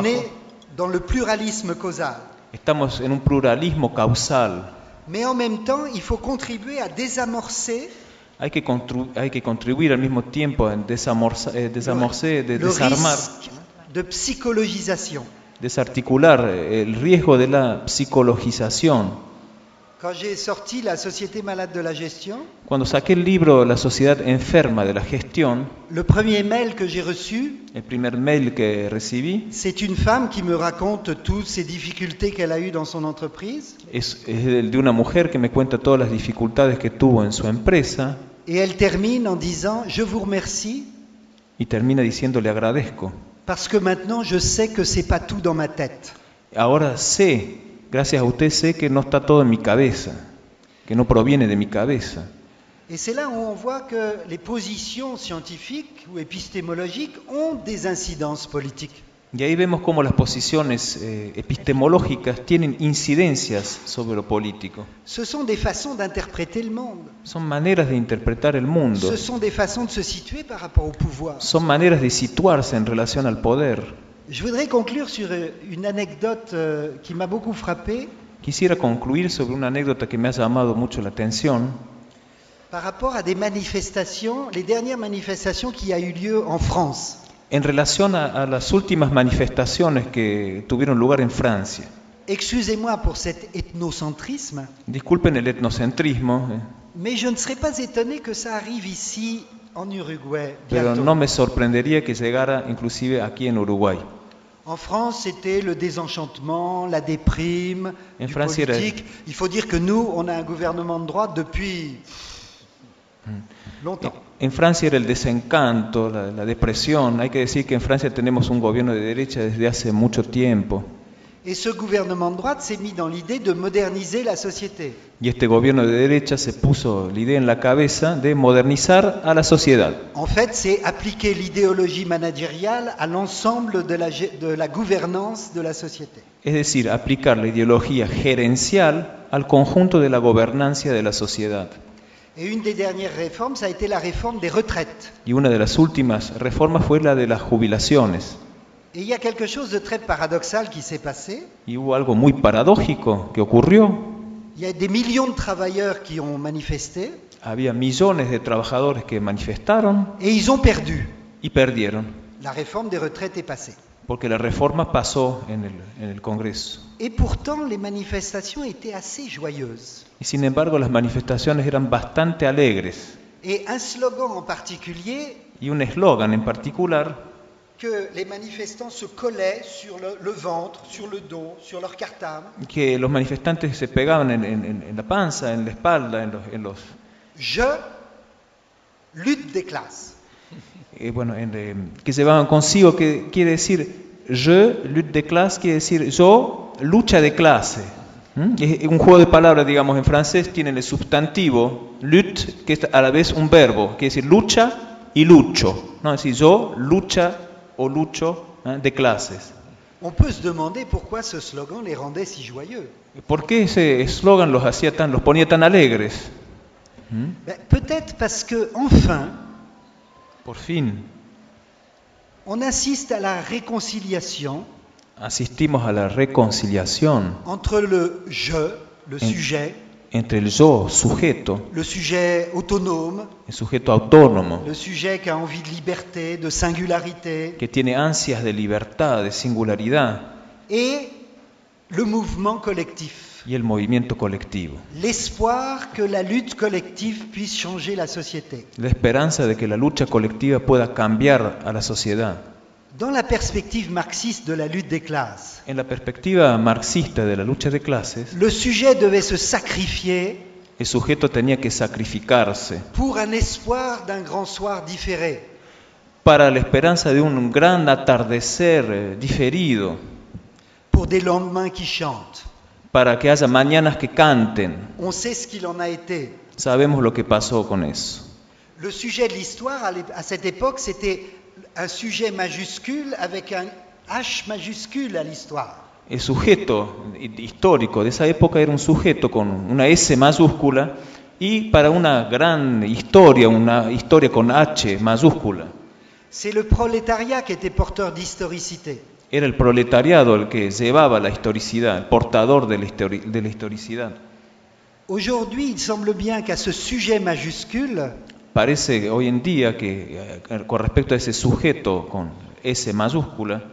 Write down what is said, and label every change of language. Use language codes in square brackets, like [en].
[fr] On est dans le pluralisme causal. [es] Estamos en un pluralismo causal. [fr] Mais en même temps, il faut contribuer à désamorcer. [es] Hay que contribuir al mismo tiempo en desarmar. [fr] Risque de psicologisation. [es] Desarticular el riesgo de la psicologización. [fr] Quand j'ai sorti la société malade de la gestion, [es] cuando saqué el libro La sociedad enferma de la gestión, [fr] le premier mail que j'ai reçu, [es] el primer mail que recibí, [fr] c'est une femme qui me raconte toutes ces difficultés qu'elle a eues dans son entreprise. [es] Es de una mujer que me cuenta todas las dificultades que tuvo en su empresa. [fr] Et elle termine en disant, je vous remercie. [es] Y termina diciendo, le agradezco. [fr] Parce que maintenant je sais que c'est pas tout dans ma tête. [es] Ahora sé. Gracias a usted sé que no está todo en mi cabeza, que no proviene de mi cabeza. [fr] Et c'est là où on voit que les positions scientifiques ou épistémologiques ont des incidences politiques. [es] Y ahí vemos cómo las posiciones epistemológicas tienen incidencias sobre lo político. [fr] Ce sont des façons d'interpréter le monde. [es] Son maneras de interpretar el mundo. [fr] Ce sont des façons de se situer par rapport au pouvoir. [es] Son maneras de situarse en relación al poder. [fr] Je voudrais conclure sur une anecdote qui m'a beaucoup frappé. [es] Quisiera concluir sobre una anécdota que me ha llamado mucho la atención. [fr] Par rapport à des manifestations, les dernières manifestations qui a eu lieu en France. [es] En relación a las últimas manifestaciones que tuvieron lugar en Francia. [fr] Excusez-moi pour cet ethnocentrisme. [es] Disculpen el etnocentrismo. [fr] Mais je ne serais pas étonné que ça arrive ici. [es] En Uruguay, pero no me sorprendería que llegara inclusive aquí en Uruguay. [fr] En France, c'était le désenchantement, la déprime, en France, politique. Il faut dire que nous, on a un gouvernement de droite depuis longtemps. [es] En Francia era el desencanto, la depresión. Hay que decir que en Francia tenemos un gobierno de derecha desde hace mucho tiempo. [fr] Et ce gouvernement de droite s'est mis dans l'idée de moderniser la société. [es] Y este gobierno de derecha se puso la idea en la cabeza de modernizar a la sociedad. [fr] En fait, c'est appliquer l'idéologie managériale à l'ensemble de la gouvernance de la société. [es] Es decir, aplicar la ideología gerencial al conjunto de la gobernancia de la sociedad. [fr] Et une des dernières réformes, ça a été la réforme des retraites. [es] Y una de las últimas reformas fue la de las jubilaciones. [fr] Et il y a quelque chose de très paradoxal qui s'est passé. [es] Y hubo algo muy paradójico que ocurrió. [fr] Il y a des millions de travailleurs qui ont manifesté. [es] Había millones de trabajadores que manifestaron. [fr] Et ils ont perdu. [es] Y perdieron. [fr] La réforme des retraites est passée. [es] Porque la reforma pasó en el Congreso. [fr] Et pourtant les manifestations étaient assez joyeuses. [es] Y sin embargo las manifestaciones eran bastante alegres. [fr] Et un slogan en particulier. [es] Y un eslogan en particular. [fr] Que les manifestants se collaient sur le ventre, sur le dos, sur leur cartable. [es] Que los manifestantes se pegaban en la panza, en la espalda, en los. [fr] Je lutte des classes. [es] Et bueno, que se van consigo, que quiere decir [fr] je lutte des classes, [es] quiere decir yo lucha de clase. Es un juego de palabras, digamos, en francés tiene el sustantivo lutte, que es a la vez un verbo, quiere decir lucha y lucho, ¿no? Es decir, yo lucha o lucho de clases. [fr] On peut se demander pourquoi ce slogan les rendait si joyeux. [es] ¿Por qué ese eslogan los hacía tan, los ponía tan alegres? [fr] Ben, peut-être parce que enfin. [es] Por fin. [fr] On assiste à la réconciliation. [es] Assistimos a la reconciliación. [fr] Entre le je, le sujet. [es] Entre el yo, sujeto. [fr] Le sujet autonome. [es] El sujeto autónomo. [fr] Le sujet qui a envie de liberté, de singularité. [es] Que tiene ansias de libertad, de singularidad. [fr] Et le mouvement collectif. [es] Y el movimiento colectivo. [fr] L'espoir que la lutte collective puisse changer la société. [es] La esperanza de que la lucha colectiva pueda cambiar a la sociedad. [fr] Dans la perspective marxiste de la lutte des classes. [es] En la perspectiva marxista de la lucha de clases. [fr] Le sujet devait se sacrifier. [es] El sujeto tenía que sacrificarse. [fr] Pour un espoir d'un grand soir différé. [es] Para la esperanza de un gran atardecer diferido. [fr] Pour des lendemains qui chantent. [es] Para que haya mañanas que canten. [fr] On sait ce qu'il en a été. [es] Sabemos lo que pasó con eso. [fr] Le sujet de l'histoire à cette époque, c'était un sujet majuscule avec un H majuscule à l'histoire. [es] El sujeto histórico de esa época era un sujeto con una S mayúscula y para una gran historia, una historia con H mayúscula. [fr] C'est le prolétariat qui était porteur d'historicité. [es] Era el proletariado el que llevaba la historicidad, el portador de la historicidad. [fr] Aujourd'hui, il semble bien qu'à ce sujet majuscule, [es] parece hoy en día que con respecto a ese sujeto con S mayúscula,